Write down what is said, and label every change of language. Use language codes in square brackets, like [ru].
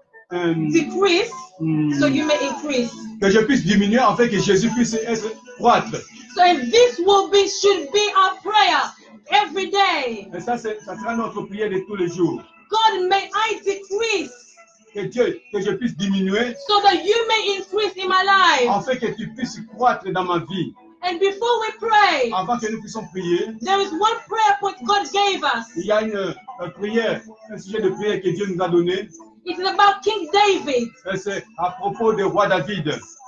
[en] Decrease so you may increase. [fr] que je puisse diminuer afin que Jésus puisse être croître. [en] So and this should be our prayer every day. [fr] Et ça sera notre prière de tous les jours. [en] God, may I decrease [fr] Que je puisse diminuer [en] so that you may increase in my life. [fr] afin que tu puisses croître dans ma vie. [en] And before we pray, [fr] Avant que nous puissions prier, [en] there is one prayer point God gave us. [fr] il y a une prière, un sujet de prière que Dieu nous a donné. [en] It is about King David. [fr] C'est à propos du roi David.